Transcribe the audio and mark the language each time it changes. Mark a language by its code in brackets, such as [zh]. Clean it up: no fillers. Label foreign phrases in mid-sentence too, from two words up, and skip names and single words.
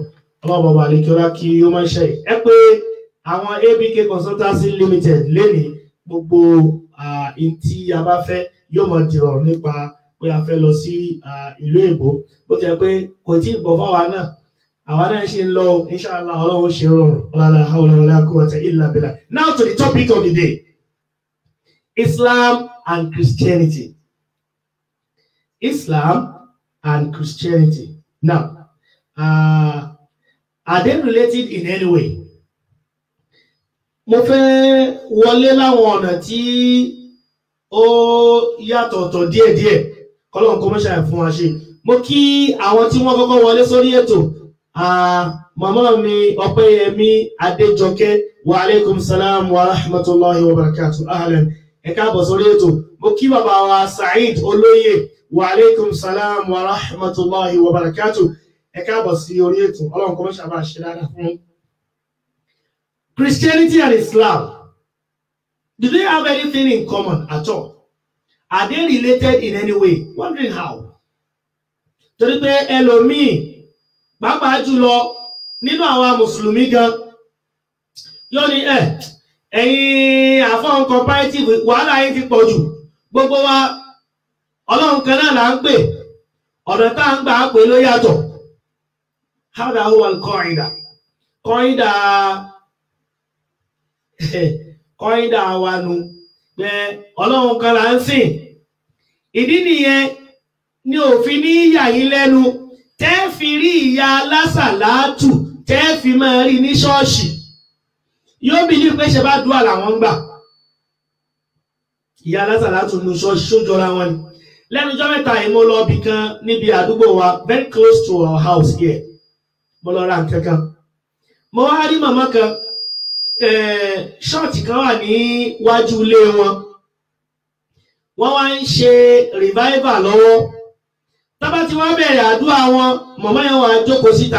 [yo] ọlọ́run bàbá àlekíọ́lá kí ó máa ń ṣe ẹ pé àwọn ABK Consultancy Limited lénìí gbogbo tí a bá fẹ́ yóò máa dìrọ̀ nípa pé a fẹ́ lọ sí ìlú èbó. bó ti jẹ́ pé kò tí ì bọ̀ fáwa náà, àwa náà ṣe ń lọ, inshallah ọlọ́run ṣe rọrùn. [ar] لا حول ولا قوة إلا بالله. [en] Now to the topic of the day: Islam and Christianity. Islam and Christianity. Now, are they related in any way? [yo] Mo fẹ́ wọlé láwọn ọ̀nà tí ó yàtọ̀ọ̀tọ̀ díẹ̀díẹ̀ kọ́lọ́n kó mọ́ṣáà fún wa ṣe. Mo kí àwọn tí wọ́n kọ́kọ́ wọlé sórí ètò. Màmá mi Ọpẹ́yẹmí Adéjọkẹ́, [ar] وعليكم السلام ورحمة الله وبركاته. [yo] Ahlan. Ẹ káàbọ̀ sórí ètò. Mo kí bàbá wa Saheed Olóyè, [ar] وعليكم السلام ورحمة الله وبركاته. [yo] Ẹ káàbọ̀ sí orí ètò. Ọlọ́run kó mọ́ṣáà bá ṣe dáadáa fún. [en] Christianity and Islam, do they have anything in common at all? Are they related in any way? Wondering how. [yo] Torí pé ẹlòmíì pàápàá jùlọ nínú àwa mùsùlùmí gan yóò ní ẹ̀yin àfọ̀n comparative wàhálà yín ti pọ̀ jù, gbogbo wa ọlọ́run kan náà là ń pè, ọ̀nà tá à ń gbà á pè ló yàtọ̀. [ar] هذا هو القاعدة. [yo] Qaida wa nu pé ọlọ́run kan là ń sìn. Ìdí nìyẹn ni òfin ní yà yín lẹ́nu tẹ́ fi rí ìyá alásàlátù tẹ́ fi máa rí ní ṣọ́ọ̀ṣì. Yóò bí ní pé ṣe bá dúà làwọn gbà. Ìyá alásàlátù nu ṣọ́ọ̀ṣì ṣójọra wọn ni. Lẹ́nu ọjọ́ mẹ́ta yìí mo lọ bí kan níbi àdúgbò wa, [en] very close to our house here. [yo] Mo lọ ra nǹkan kan. Mo wá rí màmá kan, ṣọ́ọ̀tì kan wà níwájú ilé wọn. Wọ́n wá ń ṣe revival lọ́wọ́. Tábà tí wọ́n bẹ̀rẹ̀ àdúrà wọn, màmá yẹn wà jókòó síta.